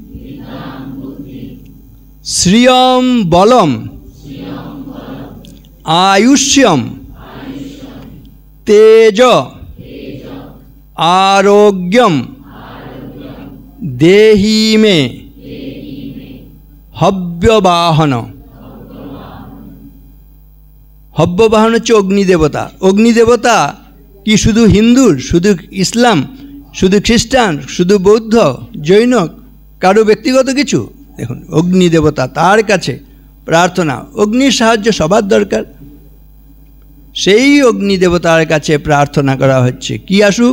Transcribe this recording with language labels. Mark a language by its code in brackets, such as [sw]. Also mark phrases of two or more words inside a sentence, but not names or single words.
[sa] শ্রিয়ম বলম আয়ুষ্যম তেজ আরোগ্যম দেহি মে হব্যবাহন। [bn] হব্যবাহন হচ্ছে অগ্নিদেবতা। অগ্নিদেবতা কি শুধু হিন্দুর, শুধু ইসলাম, শুধু খ্রিস্টান, শুধু বৌদ্ধ, জৈন, কারো ব্যক্তিগত কিছু? দেখুন, অগ্নিদেবতা, তার কাছে প্রার্থনা। অগ্নির সাহায্য সবার দরকার, সেই অগ্নিদেবতার কাছে প্রার্থনা করা হচ্ছে কি আসুক?